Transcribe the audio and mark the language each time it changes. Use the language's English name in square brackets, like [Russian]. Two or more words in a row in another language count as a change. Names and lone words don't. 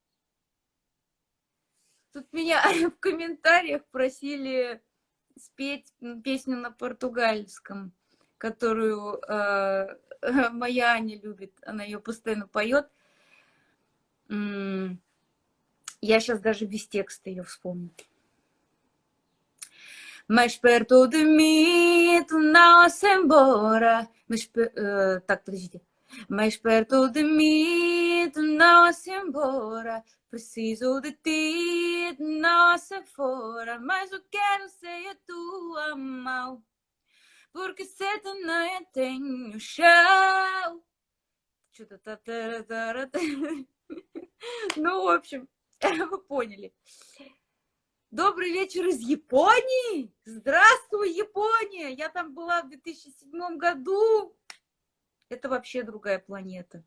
[Russian] Тут меня в комментариях просили спеть песню на португальском, которую моя Аня любит. Она ее постоянно поет. Я сейчас даже без текста ее вспомню. [Portuguese] Mais perto de mim, tu não vas embora. [Russian] Так, подождите. [Portuguese] Mais perto de mim, tu não vas embora. Preciso de ti, de nossa fora. Mas eu quero ser a tua mão. Porque sede nem tenho chão. [Russian] Ну, в общем, вы поняли. Добрый вечер из Японии! Здравствуй, Япония! Я там была в 2007 году. Это вообще другая планета.